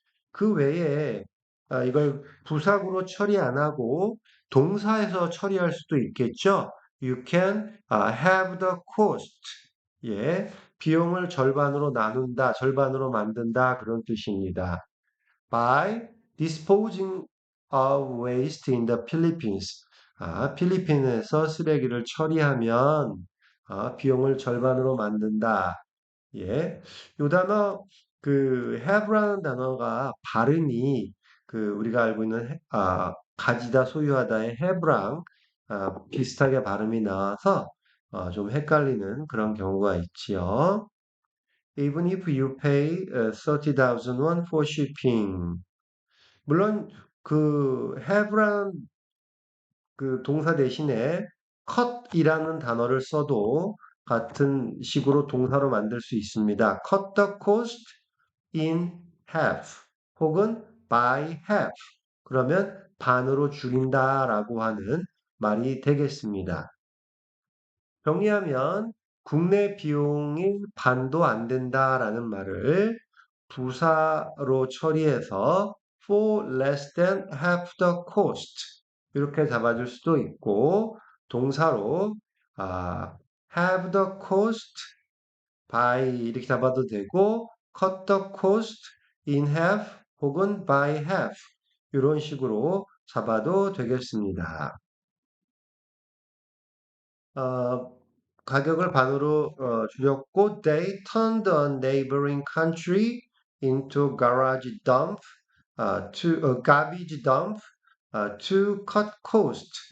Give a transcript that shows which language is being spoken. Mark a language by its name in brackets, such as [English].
[Korean] 그 외에 이걸 부사구로 처리 안 하고 동사에서 처리할 수도 있겠죠. [English] You can have the cost. [Korean] 예, 비용을 절반으로 나눈다, 절반으로 만든다 그런 뜻입니다. [English] By disposing of waste in the Philippines. [Korean] 필리핀에서 쓰레기를 처리하면 비용을 절반으로 만든다. 예. 요 단어, have라는 단어가 발음이 우리가 알고 있는 가지다, 소유하다의 have랑 비슷하게 발음이 나와서 좀 헷갈리는 그런 경우가 있지요. [English] Even if you pay 30,000 won for shipping. [Korean] 물론 have라는 동사 대신에 cut이라는 단어를 써도 같은 식으로 동사로 만들 수 있습니다. [English] cut the cost in half [Korean] 혹은 [English] by half. [Korean] 그러면 반으로 줄인다라고 하는 말이 되겠습니다. 정리하면 국내 비용이 반도 안 된다라는 말을 부사로 처리해서 [English] for less than half the cost [Korean] 이렇게 잡아줄 수도 있고 동사로 [English] have the cost by [Korean] 이렇게 잡아도 되고 [English] cut the cost in half 혹은 by half [Korean] 이런 식으로 잡아도 되겠습니다. 어, 가격을 반으로 줄였고 [English] they turned a neighboring country into garage dump garbage dump to cut cost.